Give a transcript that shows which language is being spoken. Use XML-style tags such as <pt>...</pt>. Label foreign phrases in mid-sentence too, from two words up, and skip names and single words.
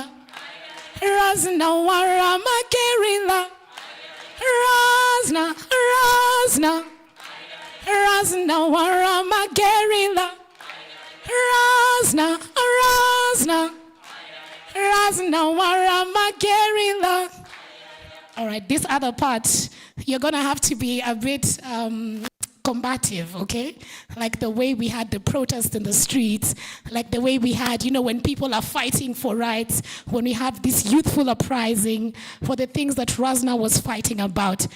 <en>Rasna Warah Magerila. Rasna Warah Magerila. Rasna Warah Magerila. All right, this other part, you're going to have to be a bit combative, okay? Like the way we had the protest in the streets, like the way we had, when people are fighting for rights, when we have this youthful uprising for the things that Rasna was fighting about.</en>